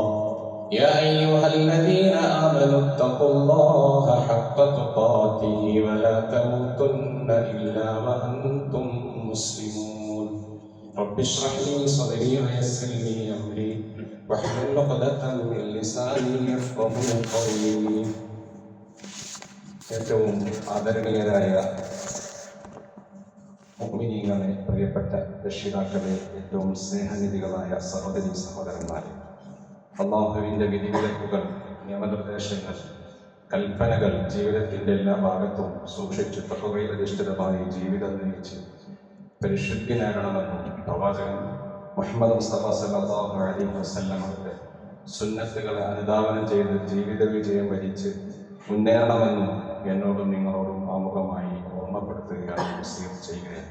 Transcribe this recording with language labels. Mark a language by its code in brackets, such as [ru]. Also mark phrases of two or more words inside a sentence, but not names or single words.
[ar] يا أيها الذين آمنوا اتقوا الله حق تقاته ولا تموتن إلا وأنتم مسلمون. رب اشرح لي صدري ويسر لي أمري واحلل عقدة من لساني يفقهوا قولي. [ml] ഏറ്റവും ആദരണീയരായ മുഅ്മിനീങ്ങളെ, പ്രിയപ്പെട്ട രക്ഷിതാക്കളെ, ഏറ്റവും സ്നേഹനിധികളായ സഹോദരീ സഹോദരന്മാരെ, അല്ലാഹുവിൻ്റെ വിധിവിലക്കുകൾ, നിയമനിർദ്ദേശങ്ങൾ, കൽപ്പനകൾ ജീവിതത്തിൻ്റെ എല്ലാ ഭാഗത്തും സൂക്ഷിച്ച് തഖ്വയിൽ അധിഷ്ഠിതമായി ജീവിതം നയിച്ച് പരിശുദ്ധി നേടണമെന്നും പ്രവാചകൻ മുഹമ്മദ് മുസ്തഫ [ar] صلى الله عليه وسلم [ml] അവരുടെ സുന്നത്തുകളെ അനുധാവനം ചെയ്ത് ജീവിത വിജയം വരിച്ച് മുന്നേറണമെന്നും എന്നോടും നിങ്ങളോടും ആമുഖമായി ഓർമ്മപ്പെടുത്തുകയാണ്, വസിയത്ത് ചെയ്യുകയാണ്.